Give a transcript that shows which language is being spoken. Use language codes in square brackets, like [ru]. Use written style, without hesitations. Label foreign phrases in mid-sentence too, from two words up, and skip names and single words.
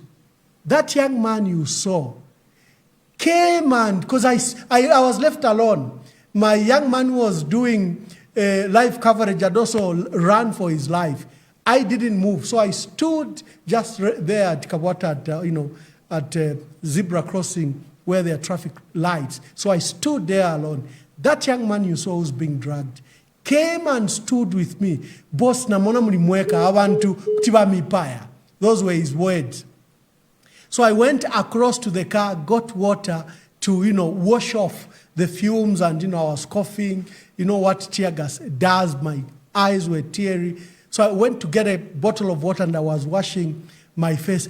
[en] That young man you saw came, and because I was left alone, my young man was doing live coverage and also ran for his life. I didn't move, so I stood just there at Kabwata, at zebra crossing where there are traffic lights. So I stood there alone. That young man you saw who's being dragged came and stood with me. [bem] Boss namona mulimweka abantu kutiba mipaya. [en] Those were his words. So I went across to the car, got water to, wash off the fumes, and, I was coughing. You know what tear gas does? My eyes were teary. So I went to get a bottle of water and I was washing my face.